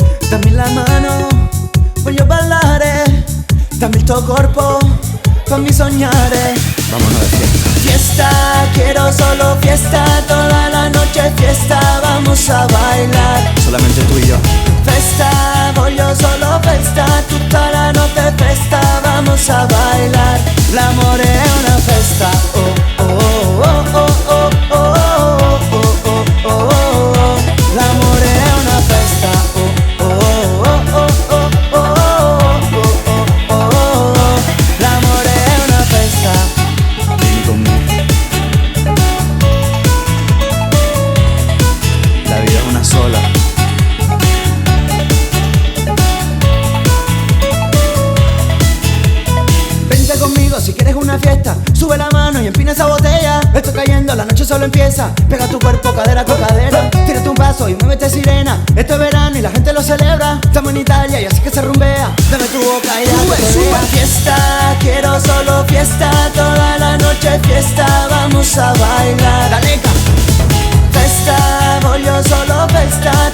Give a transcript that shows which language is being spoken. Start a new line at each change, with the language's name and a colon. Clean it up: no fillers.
Italian: Dammi la mano, voglio ballare. Dammi il tuo corpo, fammi sognare.
Spanish: Vámonos de fiesta. Fiesta, quiero solo fiesta. Toda la noche fiesta, vamos a bailar. Solamente tú y yo.
Italian: Festa, voglio solo festa. Tutta la notte festa,
Spanish: vamos a bailar.
Italian: L'amore è una festa. Oh, oh, oh, oh, oh, oh, oh, oh, oh, oh, oh. L'amore è una festa. Oh, oh, oh, oh, oh, oh, oh, oh, oh, oh. L'amore è una festa. Vieni conmigo.
Spanish: La vida es una sola. Vente conmigo si quieres una fiesta. Sube la mano y empina esa botella. Estoy cayendo, la noche solo empieza. Pega tu cuerpo, cadera con cadera. Tírate un paso y muévete sirena. Esto es verano y la gente lo celebra. Estamos en Italia y así que se rumbea. Dame tu boca y sube. Fiesta, quiero solo fiesta. Toda la noche fiesta, vamos a bailar. Daleca.
Italian: Festa, voglio solo festa.